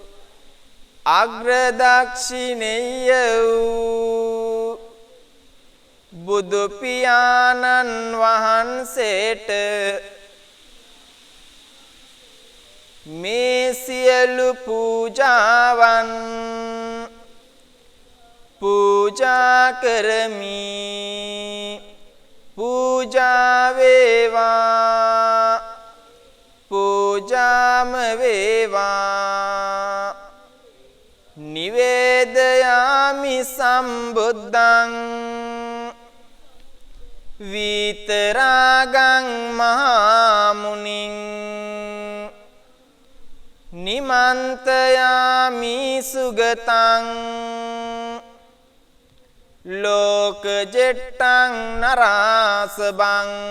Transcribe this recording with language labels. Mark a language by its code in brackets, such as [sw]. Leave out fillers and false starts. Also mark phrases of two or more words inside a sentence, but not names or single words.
[si] අග්‍රදක්ෂිණේය වූ බුදු පියාණන් වහන්සේට මේ සියලු පූජාවන් පූජා කරමි. පූජා වේවා පූජාම [pi] වේවා නිවේදයාමි සම්බුද්ධං විතරාගං මහා මුනිං නිමන්තයාමි සුගතං ලෝකජෙට්ටං නරාසබං